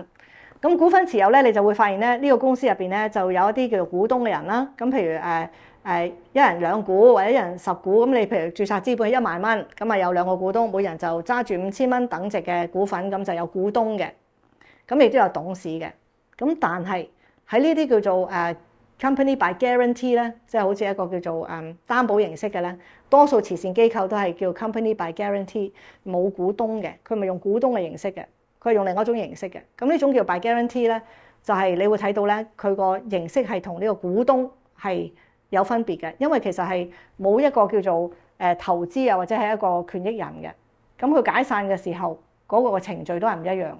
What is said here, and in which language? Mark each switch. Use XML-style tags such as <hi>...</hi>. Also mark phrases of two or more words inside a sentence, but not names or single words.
<yue>咁股份持有咧，你就會發現咧，呢個公司入邊咧就有一啲叫做股東嘅人啦。咁譬如一人2股或者一人10股，咁你譬如註冊資本係1萬蚊，咁啊有2個股東，每人就揸住5000蚊等值嘅股份，咁就有股東嘅。咁亦都有董事嘅。咁但係喺呢啲叫做</yue> <en>company by guarantee</en> <yue>咧，即係好似一個叫做擔保形式嘅咧，多數慈善機構都係叫</yue> <en>company by guarantee，</en> <yue>冇股東嘅，佢咪用股東嘅形式嘅。佢係用另一種形式嘅，咁呢種叫</yue> <en>by guarantee</en> <yue>咧，就係你會睇到咧，佢個形式係同呢個股東係有分別嘅，因為其實係冇一個叫做投資啊，或者係一個權益人嘅。咁佢解散嘅時候，嗰個程序都係唔一樣嘅。</yue>